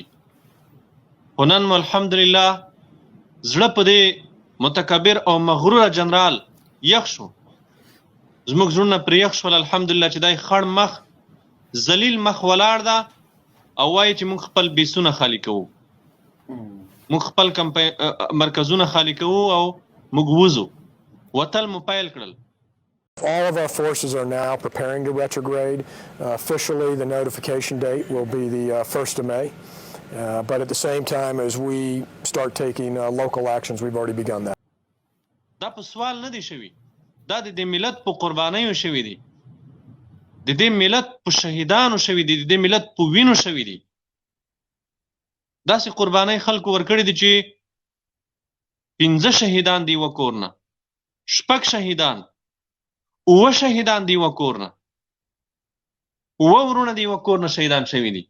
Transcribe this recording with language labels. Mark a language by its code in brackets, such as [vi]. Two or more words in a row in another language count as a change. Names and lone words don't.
[ps] خو نن مو الحمدلله زړه په دې متکبر او مغروره جنرال یخ شو، زموږ زړونه پرې یخ شول الحمدلله چې دی خړ مخ ذلیل مخ ولاړ ده او وایي چې موږ خپل بیسونه خالي کوو، موږ خپل مرکزونه خالي کوو او موږ وځو. وتل مو پیل کړل. [en] All of our forces are now preparing to retrograde. Officially, the notification date will be the 1st of May. But at the same time, as we start taking local actions, we've already begun that. [ps] دا په سوال نه دی شوي، دا د دې ملت په قربانیو شوي دي، د دې ملت په شهیدانو شوي دي، د دې ملت په وینو شوي دي. داسې قربانۍ خلکو ورکړي دي چې 15 شهیدان دی یوه کور نه، 6 شهیدان، 9 شهیدان دی یوه کور نه، 9 ورونه دی یوه کور نه شهیدان شوي دي.